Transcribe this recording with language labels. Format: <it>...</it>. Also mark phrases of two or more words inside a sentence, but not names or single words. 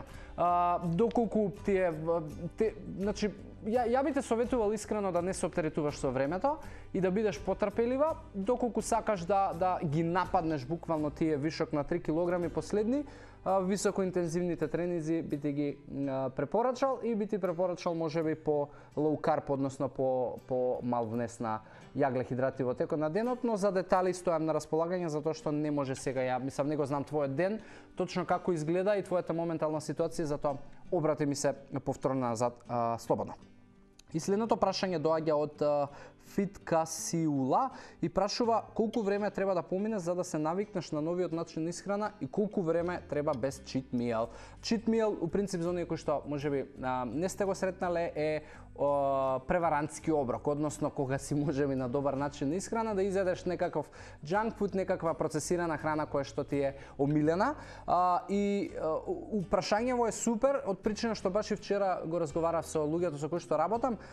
<mk>Доколку значи, ја би те советувал искрено да не се оптеретуваш со времето и да бидеш потрпелива, доколку сакаш да ги нападнеш буквално тие вишок на 3 килограми последни, високоинтензивните тренинзи би ти ги препорачал и би ти препорачал можеби по</mk> <en>low carb,</en> <mk>односно по мал внес на јаглехидрати во текот на денот, но за детали стојам на располагање затоа што не може сега, ја мислам, не го знам твојот ден, точно како изгледа и твојата моментална ситуација, затоа обрати ми се повторно назад слободно. И следното прашање доаѓа од Фиткасиула и прашува колку време треба да помине за да се навикнеш на новиот начин на исхрана и колку време треба без</mk> <en>cheat meal. Cheat meal,</en> <mk>у принцип, за оние кои што можеби не сте го сретнале, е преварантски оброк, односно кога си можеби на добар начин на исхрана да изедеш некаков</mk> <en>junk food,</en> <mk>некаква процесирана храна која што ти е омилена. И прашањево е супер, од причина што баш и вчера го разговарав со луѓето со кои што работам.</mk>